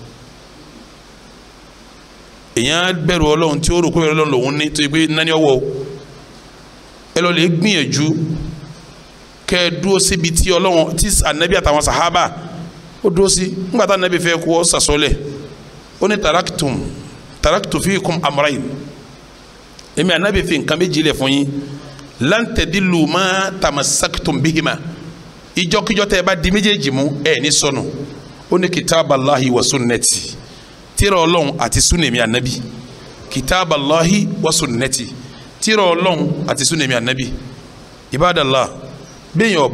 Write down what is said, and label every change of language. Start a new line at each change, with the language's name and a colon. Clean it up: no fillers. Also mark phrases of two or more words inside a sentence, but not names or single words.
Yoruba: èyàn bẹ̀rù Ọlọ́run tí ó rò pé Ọlọ́run lòun ní tó yẹ pé nání ọwọ́ ẹ lọ lè gbìyànjú kẹ́ ẹ dúró síbi tí Ọlọ́run tí Ànábì àtàwọn sàhábà ó dúró sí nígbà tá Ànábì fẹ́ kó sàsọ́lẹ̀ ó ní
Arabic: تركت فيكم أمرين
Yoruba: èmi Ànábì fi nǹkan méjì lẹ̀ fún yín
Arabic: لن تضلوا ما تمسكتم بهما
Yoruba: ìjọkíjọ tẹ́ ẹ bá di méjèèjì mú ẹ ní sọnù ó ní
Arabic: كتاب الله وسنتي
Yoruba: tírà Ọlọ́run àti sunna mi Ànábì
Arabic: كتاب الله وسنتي
Yoruba: tírà Ọlọ́run àti sunna mi Ànábì Ibadallah bẹ́ẹ̀ yẹn